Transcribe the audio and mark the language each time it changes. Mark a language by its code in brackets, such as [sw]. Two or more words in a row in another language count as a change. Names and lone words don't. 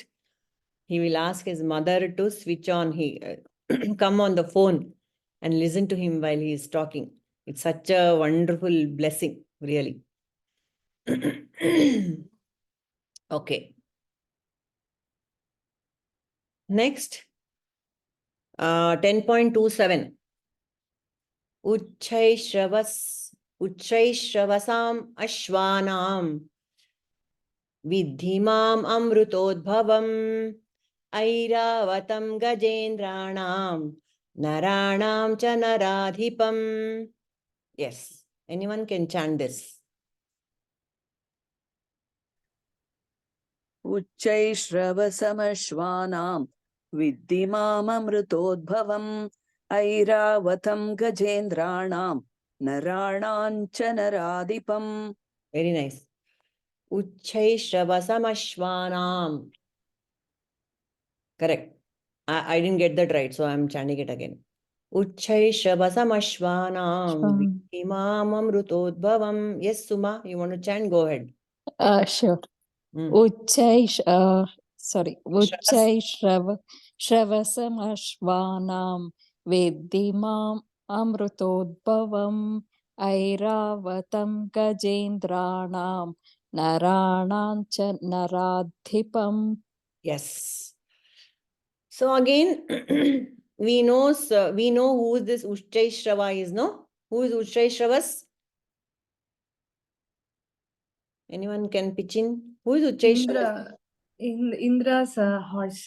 [en] He will ask his mother to switch on, come on the phone and listen to him while he is talking. It's such a wonderful blessing, really. Okay. Next, 10.27. [sa] Ucchaihsravasam aśhvānāṁ viddhi mam amṛitodbhavam airāvataṁ gajendrāṇāṁ narāṇāṁ cha narādhipam. [en] Yes, anyone can chant this. [sa] Ucchaihsravasam aśhvānāṁ viddhi mam amṛitodbhavam airāvataṁ gajendrāṇāṁ narāṇāṁ cha narādhipam. [en] Very nice. [sa] Ucchaihsravasam aśhvānāṁ. [en] Correct. I didn't get that right, so I'm chanting it again. [sa] Ucchaihsravasam aśhvānāṁ viddhi mam amṛitodbhavam. [en] Yes, Suma, you want to chant? Go ahead. Sure. Hmm. [sa] Ucchaihsravasam aśhvānāṁ viddhi mam amṛitodbhavam airāvataṁ gajendrāṇāṁ narāṇāṁ cha narādhipam. [en] Yes. So again, we know who this Ucchaihshrava is, no? Who is Ucchaihshravas? Anyone can pitch in? Who is Ucchaihshravas? Indra's horse.